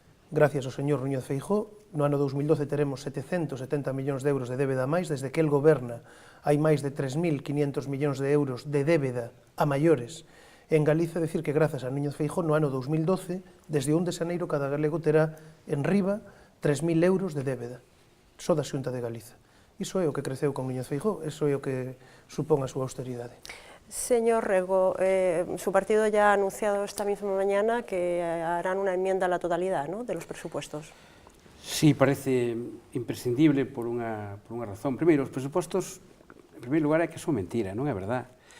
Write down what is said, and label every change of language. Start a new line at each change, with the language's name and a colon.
Galician: Gracias ao señor Núñez Feijóo, no ano 2012 teremos 770 millóns de euros de débeda a máis, desde que el goberna hai máis de 3.500 millóns de euros de débeda a maiores. En Galicia, decir que grazas a Núñez Feijóo, no ano 2012, desde 1 de xaneiro, cada galego terá en riba 3.000 euros de débeda, só da Xunta de Galiza. Iso é o que creceu con Núñez Feijóo, iso é o que supón a súa austeridade.
Spanish: Señor Rego, su partido ya ha anunciado esta misma mañana que harán una enmienda a la totalidad, ¿no?, de los presupuestos.
Galician: Sí, parece imprescindible por unha razón. Primeiro, os presupostos, en primeiro lugar, é que son mentira, non é verdad?